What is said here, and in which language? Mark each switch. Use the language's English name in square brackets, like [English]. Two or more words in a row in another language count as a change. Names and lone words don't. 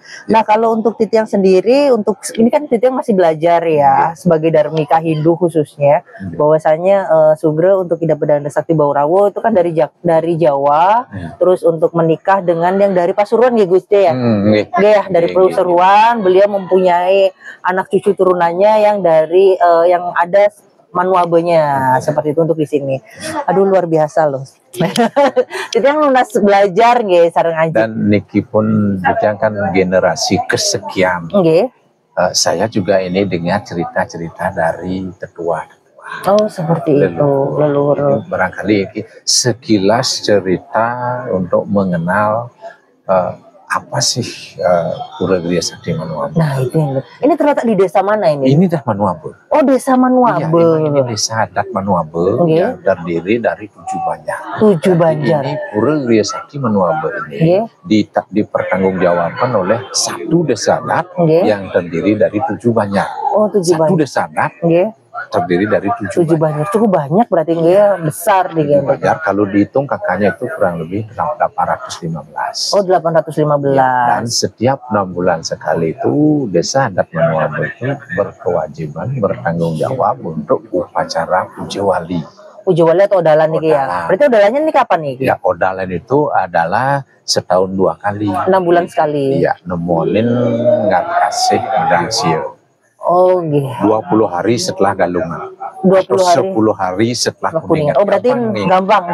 [Indonesian] Nah, kalau untuk Titiang sendiri ini kan Titiang masih belajar ya sebagai Dharmika Hindu khususnya bahwasanya Sugro untuk Ida Pedanda Sakti Baurawo itu kan dari Jawa terus untuk menikah dengan yang dari Pasuruan ya Gusti ya. Dari Pasuruan, beliau mempunyai anak cucu turunannya yang dari yang ada Manuabenya seperti itu untuk di sini. Aduh luar biasa loh. Itu yang lunas belajar [Balinese] nggih sareng Aji. [Indonesian] Dan niki pun kan generasi kesekian. Saya juga ini dengar cerita-cerita dari tetua. Seperti itu leluhur. Barangkali sekilas cerita untuk mengenal apa sih Pura Griya Sakti Manuabe? Nah itu ini terletak di desa mana ini? Ini dah Manuabe. Oh desa Manuabe. Iya, ini desa adat Manuabe yang terdiri dari 7 banjar. 7 banjar. Ini Pura Griya Sakti Manuabe ini dipertanggungjawabkan oleh satu desa adat yang terdiri dari 7 banjar. Oh 7 banjar. Satu desa adat terdiri dari 7 banjar. Cukup banyak berarti ya, besar nih banjar. Kalau dihitung kakaknya itu kurang lebih 815. Oh 815. Dan setiap 6 bulan sekali itu desa adat Manuabe itu berkewajiban bertanggung jawab untuk upacara puja wali. Puja wali atau odalan nih ya? Berarti odalannya nih kapan nih? Ya odalan itu adalah setahun 2 kali. 6 bulan sekali. Iya, nemolin nggak kasih udang. Oh gitu. 20 hari setelah galungan. 20 hari. 10 hari setelah kuningan. Oh berarti gampang.